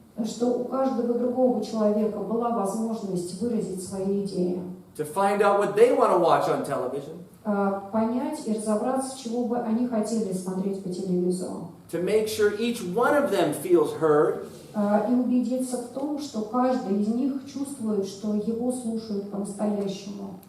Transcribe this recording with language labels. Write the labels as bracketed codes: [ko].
[ru] что у каждого другого человека была возможность выразить свои идеи, [en] to find out what they want to watch on television, [ru] понять и разобраться, чего бы они хотели смотреть по телевизору, [en] to make sure each one of them feels heard, [ru] и убедиться в том, что каждый из них чувствует, что его слушают по-настоящему.